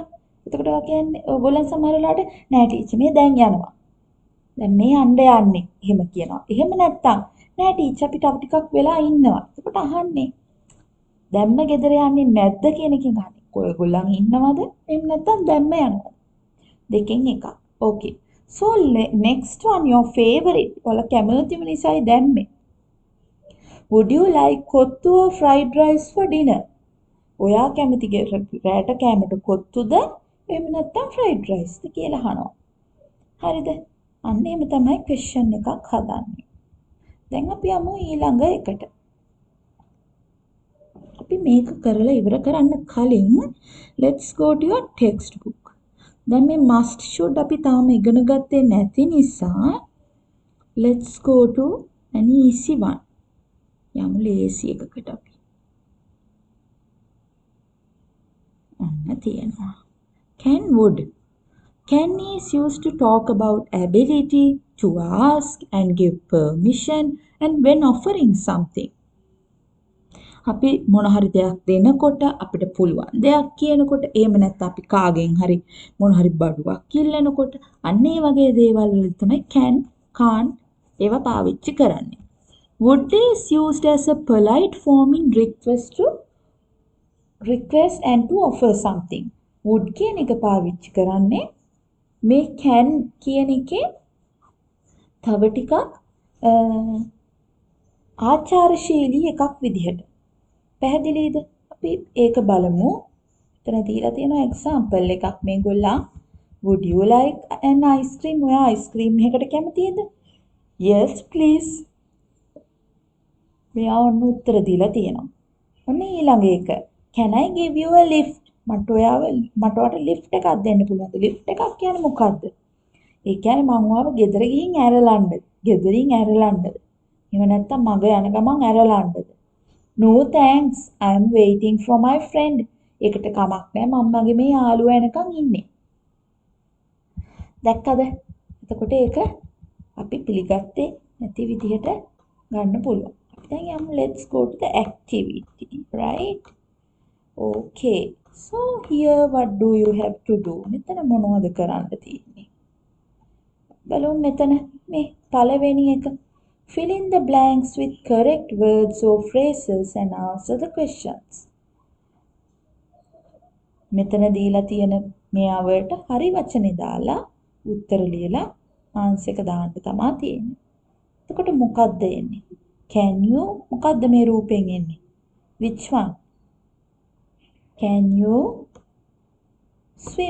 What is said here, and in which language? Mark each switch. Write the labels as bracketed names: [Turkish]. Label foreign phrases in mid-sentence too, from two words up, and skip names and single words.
[Sinhala] එතකොට ඔයා කියන්නේ ඕගොල්ලන් සමහර වෙලාවට නෑ ටීචර් මේ දැන් යනවා. දැන් මේ යන්නේ. එහෙම කියනවා. එහෙම නැත්තම් නෑ ටීචර් අපි තව ටිකක් වෙලා ඉන්නවා. එතකොට අහන්නේ දැම්ම ගෙදර යන්නේ නැද්ද කියන එකෙන් අහන්නේ. ඔයගොල්ලන් ඉන්නවද? එහෙම නැත්තම් දැම්ම යනවද? දෙකෙන් එකක්. [English] Okay. So next one your favorite. [Sinhala] ඔයාලා කැමතිම නිසායි දැම්මේ. [English] Would you like kottu or fried rice for dinner? [Sinhala] ඔයා කැමති රැට කෑමට කොත්තුද? එහෙම නැත්තම් [English] fried rice [Sinhala] ද කියලා අහනවා. හරිද? අන්න එහෙම තමයි question එකක් හදන්නේ. දැන් අපි යමු ඊළඟ එකට. අපි මේක කරලා ඉවර කරන්න කලින් [English] let's go to your textbook. [Sinhala] දැන් මේ [English] must should [Sinhala] අපි තාම ඉගෙන ගත්තේ නැති නිසා [English] let's go to an easy one. [Sinhala] යමු ලේසි එකකට අපි. අන්න තියෙනවා. [English] Can would. Can is used to talk about ability to ask and give permission and when offering something. [Sinhala] අපි මොන හරි දෙයක් දෙනකොට අපිට පුළුවන් දෙයක් කියනකොට එහෙම නැත්නම් අපි කාගෙන් හරි මොන හරි බඩුවක් ඉල්ලනකොට අන්න ඒ වගේ දේවල් වල තමයි [English] can can't [Sinhala] ඒවා පාවිච්චි කරන්නේ. [English] Would is used as a polite form in request and to offer something. [Sinhala] would කියන එක පාවිච්චි කරන්නේ මේ can කියන එකේ තව ටිකක් ආචාරශීලී එකක් විදිහට. පැහැදිලිද? අපි ඒක බලමු. එතන දීලා තියෙන එක්සැම්පල් එකක් මේගොල්ලන් [English] would you like an ice cream? [Sinhala] ඔයා [English] ice cream [Sinhala] එකකට කැමතිද? [English] yes please. [Sinhala] මෙයා ඔන්න උත්තර දීලා තියෙනවා. ඔන්න ඊළඟ එක. [English] can I give you a lift? [Sinhala] මට ඔයාට lift එකක් දෙන්න පුළුවන්ද? lift එකක් කියන්නේ මොකද්ද? ඒ කියන්නේ මම ඔයාව ගෙදර ගිහින් ඇරලන්නද? ගෙදරින් ඇරලන්නද? එහෙම නැත්නම් මග යන ගමන් ඇරලන්නද? [English] No thanks. I am waiting for my friend. [Sinhala] ඒකට කමක් නැහැ. මම මගේ මේ යාළුවා එනකන් ඉන්නේ. දැක්කද? එතකොට ඒක අපි පිළිගත්තේ නැති විදිහට ගන්න පුළුවන්. දැන් යමු [English] let's go to the activity, right? Okay. So here what do you have to do? [Sinhala] මෙතන මොනවද කරන්න තියෙන්නේ? බලමු මෙතන මේ පළවෙනි එක. [English] Fill in the blanks with correct words or phrases and answer the questions. [Sinhala] මෙතන දීලා තියෙන මෙයාවට හරි වචනේ දාලා උත්තර ලියලා ආන්සර් එක දාන්න තමයි තියෙන්නේ. එතකොට මොකක්ද එන්නේ? [English] Can you [Sinhala] මොකක්ද මේ රූපෙන් එන්නේ? [English] Which one? Can you swim?